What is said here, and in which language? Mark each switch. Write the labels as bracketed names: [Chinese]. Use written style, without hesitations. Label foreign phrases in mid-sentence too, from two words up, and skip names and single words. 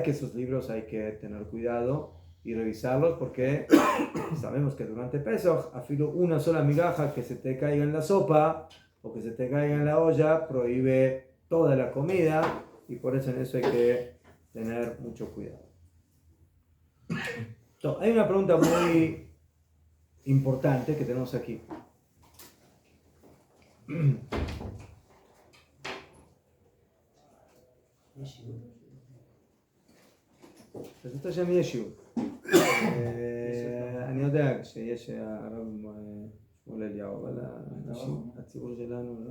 [Spanish] Que esos libros hay que tener cuidado y revisarlos, porque sabemos que durante Pesach, afilo una sola migaja que se te caiga en la sopa o que se te caiga en la olla prohíbe toda la comida, y por eso en eso hay que tener mucho cuidado. Entonces, hay una pregunta muy importante que tenemos aquí. [Hebrew] אז שם יש שיעור. אני יודע שיש הרב שמואל אליהו, אבל הציבור שלנו לא...